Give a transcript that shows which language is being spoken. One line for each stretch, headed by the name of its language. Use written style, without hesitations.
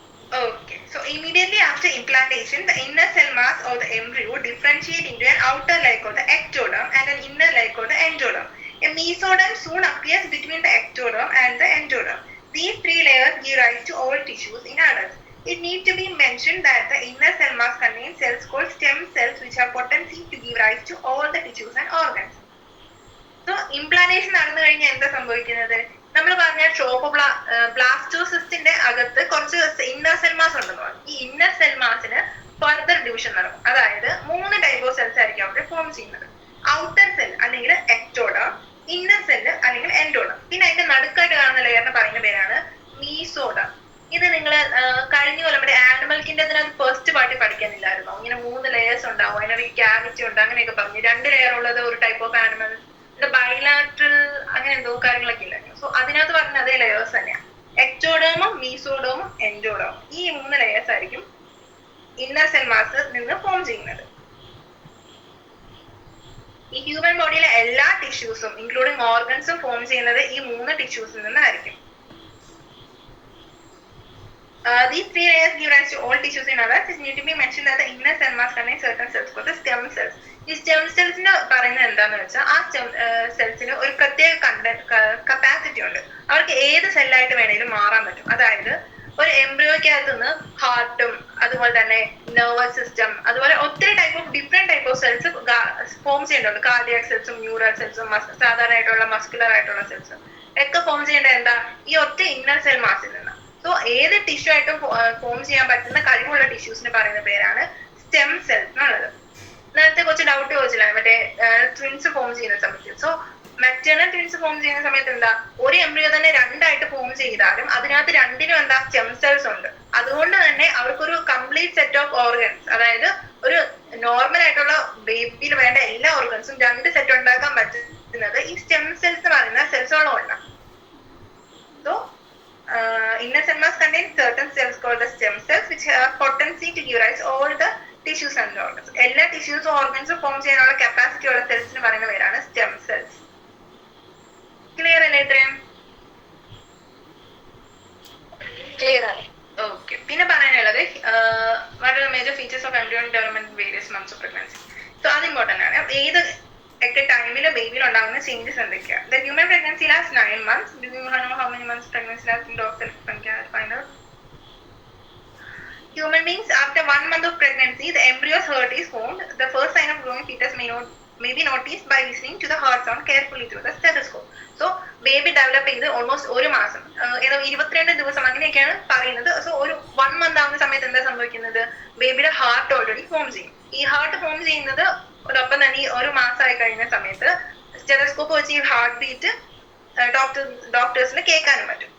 English: Okay, so immediately after implantation, the inner cell mass of the embryo differentiate into an outer layer called the ectoderm and an inner layer called the endoderm. A mesoderm soon appears between the ectoderm and the endoderm. These three layers give rise to all tissues in adults. It needs to be mentioned that the inner cell mass contains cells called stem cells which have potency to give rise to all the tissues and organs.
Malayalam: So implantation നടന്നു കഴിഞ്ഞാൽ എന്താ സംഭവിക്കുന്നത്? നമ്മൾ പറഞ്ഞ ബ്ലാസ്റ്റോസിസ്റ്റിന്റെ അകത്ത് കുറച്ച് inner cell mass ഉണ്ടെന്ന് പറഞ്ഞു. ഈ ഇന്നർ സെൽ മാസിന് ഫർദർ ഡിവിഷൻ നടക്കും. അതായത് 3 ടൈപ്പ് ഓഫ് സെൽസ് ആയിരിക്കും അവിടെ ഫോം ചെയ്യുന്നത്. ഔട്ടർ സെൽ അല്ലെങ്കിൽ എക്ടോഡം, ഇന്നർ സെല്ല് അല്ലെങ്കിൽ എൻഡോഡം, പിന്നെ അതിന്റെ നടുക്കായിട്ട് കാണുന്ന ലെയറിന് പറയുന്ന പേരാണ് മീസോഡം. ഇത് നിങ്ങൾ കഴിഞ്ഞ കൊല്ലം നമ്മുടെ ആനിമൽക്കിന്റെ അതിനകത്ത് ഫസ്റ്റ് പാർട്ടി പഠിക്കാനില്ലായിരുന്നോ? ഇങ്ങനെ 3 ലെയേഴ്സ് ഉണ്ടാവും, അതിനൊരു ക്യാവിറ്റി ഉണ്ട്, അങ്ങനെയൊക്കെ പറഞ്ഞു. 2 ലെയർ ഉള്ളത് ഒരു ടൈപ്പ് ഓഫ് ആനിമൽ, ബൈലാറ്ററൽ അങ്ങനെ എന്തോ കാര്യങ്ങളൊക്കെ ഇല്ലായിരുന്നു. സോ അതിനകത്ത് പറഞ്ഞ അതേ ലെയേഴ്സ് തന്നെയാണ്. എക്ടോഡേമും മീസോഡേമും എൻഡോഡേമും ഈ 3 ലെയേഴ്സ് ആയിരിക്കും ഇന്നർ സെൽ മാസ് നിന്ന് ഫോം ചെയ്യുന്നത്. ഈ ഹ്യൂമൻ ബോഡിയിലെ എല്ലാ ടിഷ്യൂസും ഇൻക്ലൂഡിങ് ഓർഗൻസും ഫോം ചെയ്യുന്നത് ഈ 3 ടിഷ്യൂസിൽ നിന്നായിരിക്കും.
English: These 3 layers give rise to all tissues in adults. It need to be mentioned that the inner cell mass contains certain cells called the stem cells.
Malayalam: ഈ stem സെൽസിന് പറയുന്നത് എന്താന്ന് വെച്ചാൽ ആ സ്റ്റെം സെൽസിന് ഒരു പ്രത്യേക കപ്പാസിറ്റി ഉണ്ട്. അവർക്ക് ഏത് സെല്ലായിട്ട് വേണേലും മാറാൻ പറ്റും. അതായത് ഒരു എംബ്രിയോയ്ക്കകത്ത് നിന്ന് ഹാർട്ടും അതുപോലെ തന്നെ നെർവസ് സിസ്റ്റം അതുപോലെ ഒത്തിരി different type of cells form ചെയ്യേണ്ടതുണ്ട്. കാർഡിയാക് സെൽസും ന്യൂറൽ സെൽസും സാധാരണയായിട്ടുള്ള മസ്കുലർ ആയിട്ടുള്ള സെൽസും ഒക്കെ ഫോം ചെയ്യേണ്ടത് എന്താ? ഈ ഒറ്റ ഇന്നർ സെൽ മാസിൽ നിന്ന്. സോ ഏത് ടിഷ്യൂ ആയിട്ടും ഫോം ചെയ്യാൻ പറ്റുന്ന കഴിവുള്ള ടിഷ്യൂസിന് പറയുന്ന പേരാണ് സ്റ്റെം സെൽസ് എന്നുള്ളത്. നേരത്തെ കുറച്ച് ഡൗട്ട് ചോദിച്ചില്ല മറ്റേ ട്വിൻസ് ഫോം ചെയ്യുന്ന സമയത്ത്. സോ മെറ്റേണൽ ട്വിൻസ് ഫോം ചെയ്യുന്ന സമയത്ത് എന്താ, ഒരു എംബ്രിയോ തന്നെ 2 ആയിട്ട് ഫോം ചെയ്താലും അതിനകത്ത് 2നും എന്താ സ്റ്റെം സെൽസ് ഉണ്ട്. അതുകൊണ്ട് തന്നെ അവർക്കൊരു കംപ്ലീറ്റ് സെറ്റ് ഓഫ് ഓർഗൻസ്, അതായത് ഒരു നോർമൽ ആയിട്ടുള്ള ബേബിയിൽ വേണ്ട എല്ലാ ഓർഗൻസും 2 സെറ്റ് ഉണ്ടാക്കാൻ പറ്റുന്നത് ഈ സ്റ്റെം സെൽസ് എന്ന് പറയുന്ന സെൽസുകളുമാണ്.
English: So inner cell mass contains certain cells called the stem cells which have potency to give rise all the tissues and organs.
Malayalam: എല്ലാ ടിഷ്യൂസും ഓർഗൻസും ഫോം ചെയ്യാനുള്ള കപ്പാസിറ്റി ഉള്ള സെൽസിന് പറയുന്ന പേരാണ് സ്റ്റെം സെൽസ്. ക്ലിയർ അല്ലേ ഇത്രയും? ക്ലിയർ ആണ്. ഓക്കെ, പിന്നെ പറയാനുള്ളത്
English: what are the major features of embryonic development in various months of pregnancy.
Malayalam: So അത് ഇമ്പോർട്ടന്റ് ആണ്. ഏത് ഒക്കെ ടൈമിൽ ബേബിയിൽ ഉണ്ടാകുന്ന ചേഞ്ചസ് എന്തൊക്കെയാണ്?
English: The human pregnancy lasts 9 months. Do you know how many months pregnancy lasts in dogs? Find out. Human beings, after 1 month of pregnancy, the embryo's heart is formed. The first sign of growing fetus may be noticed by listening to the heart sound carefully through the stethoscope. So baby develop
Malayalam: ചെയ്ത് almost 1 മാസം, ഏതോ 22 ദിവസം അങ്ങനെയൊക്കെയാണ് പറയുന്നത്. So ഒരു 1 month ആവുന്ന സമയത്ത് എന്താ സംഭവിക്കുന്നത്? ബേബിയുടെ ഹാർട്ട് ഓൾറെഡി ഫോം ചെയ്യും. ഈ ഹാർട്ട് ഫോം ചെയ്യുന്നത് ഒപ്പം തന്നെ ഈ 1 മാസമായി കഴിഞ്ഞ സമയത്ത് സ്റ്റെതസ്കോപ്പ് വെച്ച് ഈ ഹാർട്ട് ബീറ്റ് ഡോക്ടേഴ്സിന് കേൾക്കാനും പറ്റും.